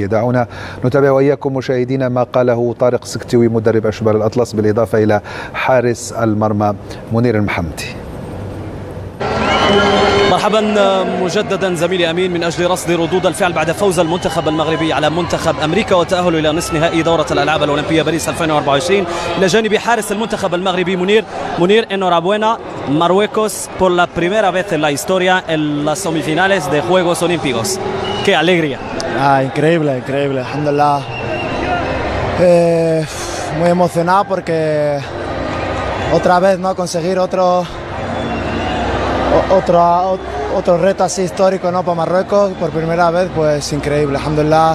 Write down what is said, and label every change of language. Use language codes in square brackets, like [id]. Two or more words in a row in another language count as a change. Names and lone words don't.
[ar] دعونا نتابع وإياكم مشاهدينا ما قاله طارق سكتوي مدرب أشبال الأطلس، بالإضافة إلى حارس المرمى منير المحمدي. مرحبا مجددا زميلي أمين، من أجل رصد ردود الفعل بعد فوز المنتخب المغربي على منتخب أمريكا وتأهله إلى نصف نهائي دورة الألعاب الأولمبية باريس 2024. إلى جانب حارس المنتخب المغربي منير [es] enhorabuena Marruecos por la primera vez en la historia en las semifinales de Juegos Olímpicos. ¡Qué alegría! Increíble, alhamdulillah. Muy emocionado porque otra vez no conseguir otro reto así histórico, ¿no?, para Marruecos por primera vez, pues increíble, alhamdulillah.